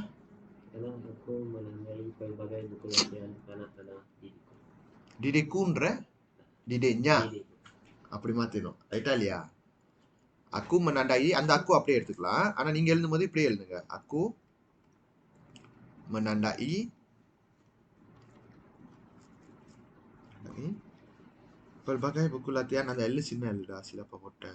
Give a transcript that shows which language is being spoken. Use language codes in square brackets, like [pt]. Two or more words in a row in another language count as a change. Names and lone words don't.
[ms] Karena aku menandai pelbagai buku latihan anak-anak didikku. Didikkuன்ற didiknya. Didik. [ta] அப்படி மாத்திரும். ரைட்டா இல்லையா? [ms] aku menandai, [ta] அந்த aku அப்படியே எடுத்துக்கலாம். ஆனா நீங்க எழுதும்போது இப்படியே எழுதுங்க. [ms] aku menandai pelbagai buku latihan, [ta] அந்த L சின்ன Lடா, silapa போட்ட.